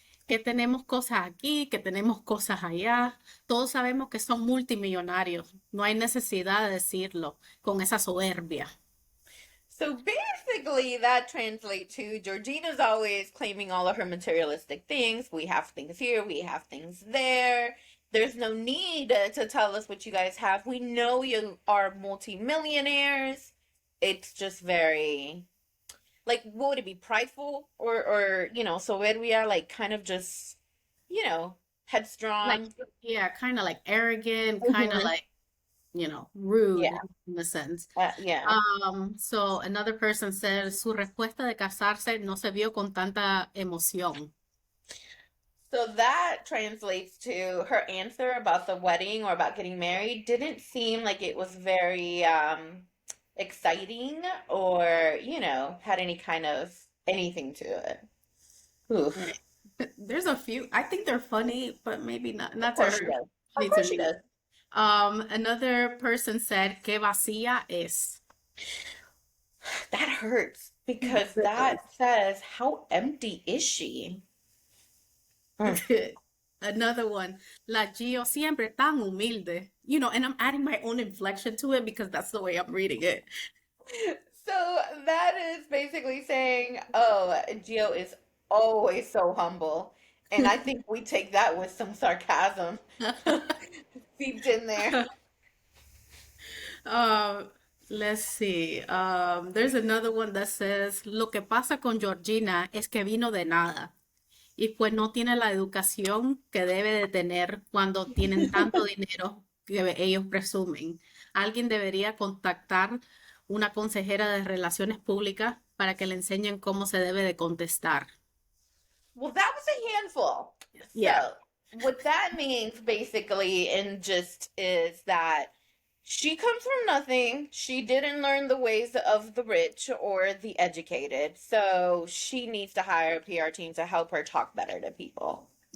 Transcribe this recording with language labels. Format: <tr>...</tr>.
<es>Que tenemos cosas aquí, que tenemos cosas allá. Todos sabemos que son multimillonarios. No hay necesidad de decirlo con esa soberbia.</es> <en>So basically, that translates to Georgina's always claiming all of her materialistic things. We have things here, we have things there. There's no need to tell us what you guys have. We know you are multimillionaires. It's just very, like, what would it be, prideful or soberbia, like kind of just, Like, headstrong. yeah, kind of like arrogant, kind of Mhm. like, rude Yeah, in a sense. yeah. So another person said,</en> <es>su respuesta de casarse no se vio con tanta emoción.</es> <en>So that translates to her answer about the wedding or about getting married didn't seem like it was very exciting or, had any kind of anything to it. Right. Oof. There's a few, I think they're funny, but maybe Of not to course she her. does. She Of needs to course she does. it. Another person said,</en> <es>que vacía es.</es> <en>That hurts because that says, how empty is she? Mm. Another one,</en> <es>la Gio siempre tan humilde.</es> <en>And I'm adding my own inflection to it because that's the way I'm reading it. So that is basically saying, oh, Gio is always so humble. And I think we take that with some sarcasm seeped in there. Um, let's see. There's another one that says,</en> <es>lo que pasa con Georgina es que vino de nada y pues no tiene la educación que debe de tener cuando tienen tanto dinero que ellos presumen. Alguien debería contactar una consejera de relaciones públicas para que le enseñen cómo se debe de contestar.</es> <en>Well, that was a handful. Yeah. So, what that means basically and just is that she comes from nothing. She didn't learn the ways of the rich or the educated. So, she needs to hire a PR team to help her talk better to people.</en>